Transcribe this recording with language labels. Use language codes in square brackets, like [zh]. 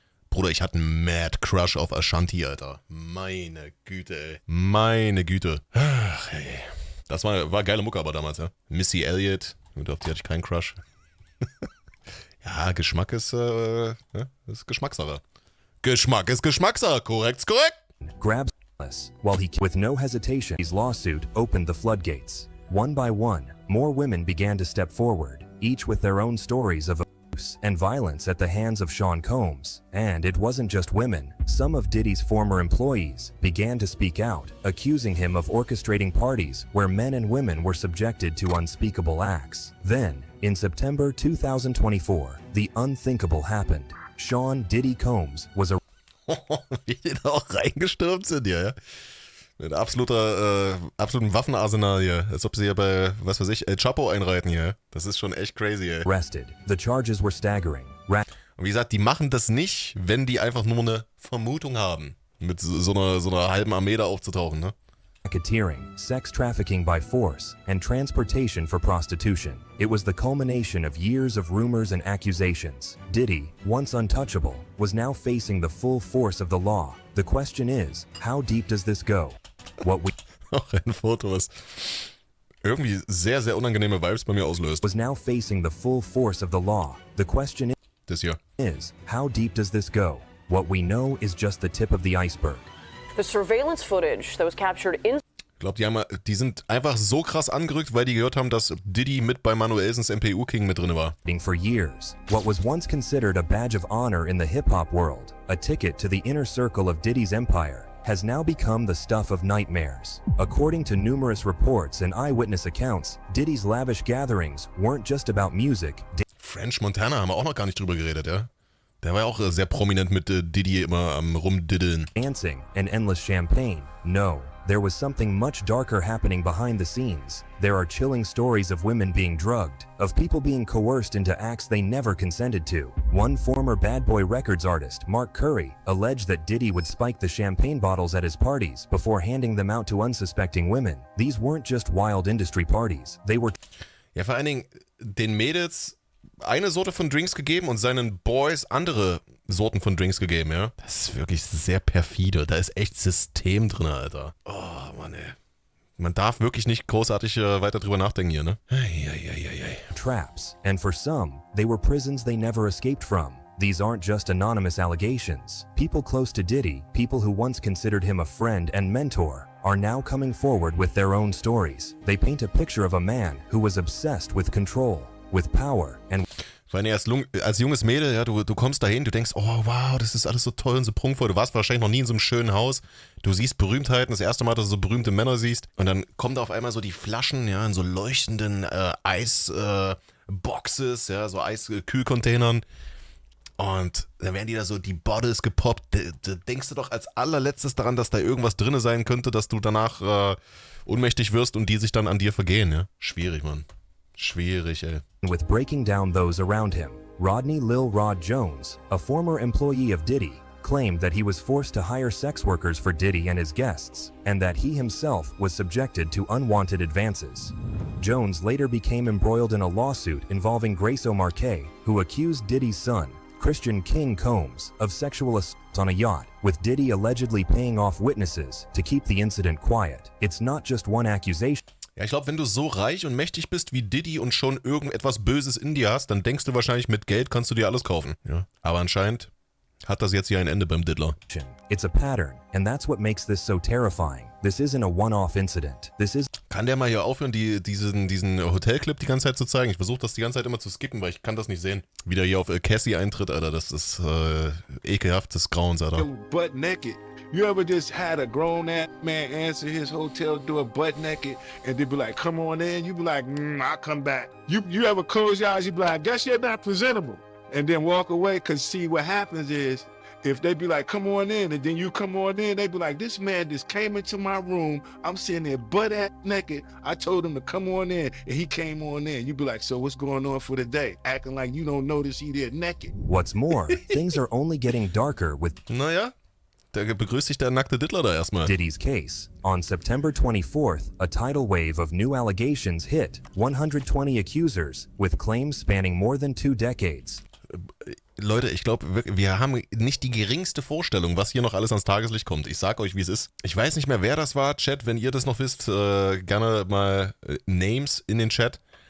[de] Bruder, ich hatte einen [en] Mad Crush [de] auf Ashanti, Alter. Meine Güte, ey. Meine Güte. Ach, ey. Das war geile Mucke aber damals, ja. Missy Elliott, auf die hatte ich keinen Crush. Ja, Geschmack ist Geschmackssache. Geschmack ist Geschmackssache, korrekt. [en] Grabs us, while he, with no hesitation, his lawsuit opened the floodgates. One by one, more women began to step forward, each with their own stories of and violence at the hands of Sean Combs. And it wasn't just women. Some of Diddy's former employees began to speak out, accusing him of orchestrating parties where men and women were subjected to unspeakable acts. Then, in September 2024, the unthinkable happened. Sean Diddy Combs was arrested. [de] Wie die da auch reingestürmt sind hier, ja. Mit absolutem Waffenarsenal hier. Als ob sie hier bei, was weiß ich, El Chapo einreiten hier. Das ist schon echt crazy, ey. [en] Arrested. The charges were staggering. [de] Und wie gesagt, die machen das nicht, wenn die einfach nur eine Vermutung haben, mit so einer halben Armee da aufzutauchen, ne? [en] Racketeering, sex trafficking by force, and transportation for prostitution. It was the culmination of years of rumors and accusations. Diddy, once untouchable, was now facing the full force of the law. The question is, how deep does this go? [de] Auch ein Foto, was irgendwie sehr, sehr unangenehme Vibes bei mir auslöst. [en] Was now facing the full force of the law. The question [de] Das hier. [en] is, how deep does this go? What we know is just the tip of the iceberg. The surveillance footage that was captured in [de] Ich glaube, die sind einfach so krass angerückt, weil die gehört haben, dass Diddy mit bei Manuelsens MPU King mit drin war. [en] For years, what was once considered a badge of honor in the hip-hop world, a ticket to the inner circle of Diddy's empire, has now become the stuff of nightmares. According to numerous reports and eyewitness accounts, Diddy's lavish gatherings weren't just about music. [de] French Montana haben wir auch noch gar nicht drüber geredet, ja? Der war ja auch sehr prominent mit Diddy immer am Rumdiddeln. [en] Dancing and endless champagne. No, there was something much darker happening behind the scenes. There are chilling stories of women being drugged, of people being coerced into acts they never consented to. One former Bad Boy Records artist, Mark Curry, alleged that Diddy would spike the champagne bottles at his parties before handing them out to unsuspecting women. These weren't just wild industry parties. They were... [de] Ja, vor allen Dingen den Mädels eine Sorte von Drinks gegeben und seinen Boys andere Sorten von Drinks gegeben, ja. Das ist wirklich sehr perfide. Da ist echt System drin, Alter. Oh, Mann, ey. Man darf wirklich nicht großartig weiter drüber nachdenken hier, ne? [en] Traps, and for some, they were prisons they never escaped from. These aren't just anonymous allegations. People close to Diddy, people who once considered him a friend and mentor, are now coming forward with their own stories. They paint a picture of a man who was obsessed with control, with power, and... [de] Vor allem als junges Mädel, ja, du kommst dahin, du denkst, oh wow, das ist alles so toll und so prunkvoll. Du warst wahrscheinlich noch nie in so einem schönen Haus. Du siehst Berühmtheiten, das erste Mal, dass du so berühmte Männer siehst. Und dann kommen da auf einmal so die Flaschen, ja, in so leuchtenden Eisboxes, ja, so Eiskühlcontainern. Und dann werden die da so die Bottles gepoppt. Da denkst du doch als allerletztes daran, dass da irgendwas drin sein könnte, dass du danach ohnmächtig wirst und die sich dann an dir vergehen, ja. Schwierig, Mann. Schwierig, ey. [en] with breaking down those around him. Rodney Lil Rod Jones, a former employee of Diddy, claimed that he was forced to hire sex workers for Diddy and his guests, and that he himself was subjected to unwanted advances. Jones later became embroiled in a lawsuit involving Grace O'Marquet, who accused Diddy's son, Christian King Combs, of sexual assault on a yacht, with Diddy allegedly paying off witnesses to keep the incident quiet. It's not just one accusation. [de] Ja, ich glaube, wenn du so reich und mächtig bist wie Diddy und schon irgendetwas Böses in dir hast, dann denkst du wahrscheinlich, mit Geld kannst du dir alles kaufen. Ja. Aber anscheinend hat das jetzt hier ein Ende beim Diddler. [en] It's a pattern, and that's what makes this so terrifying. This isn't a one-off incident. This is... [de] Kann der mal hier aufhören, diesen Hotelclip die ganze Zeit zu zeigen? Ich versuche das die ganze Zeit immer zu skippen, weil ich kann das nicht sehen. Wie der hier auf Cassie eintritt, Alter, das ist ekelhaftes Grauens, Alter. [en] Butt naked. You ever just had a grown-ass man answer his hotel door butt naked and they be like, come on in? You be like, I'll come back. You ever close your eyes, you be like, I guess you're not presentable. And then walk away, because see, what happens is, if they be like, come on in, and then you come on in, they be like, this man just came into my room. I'm sitting there butt-ass naked. I told him to come on in, and he came on in. You be like, so what's going on for the day? Acting like you don't notice he there naked. What's more, things are only getting darker with... [de] Naja, da begrüßt sich der nackte Diddler da erstmal. [en] Diddy's case. On September 24th, a tidal wave of new allegations hit 120 accusers, with claims spanning more than 2 decades. [de] Leute, ich glaube, wir haben nicht die geringste Vorstellung, was hier noch alles ans Tageslicht kommt. Ich sag euch, wie es ist. Ich weiß nicht mehr, wer das war. Chat, wenn ihr das noch wisst, gerne mal Names in den Chat.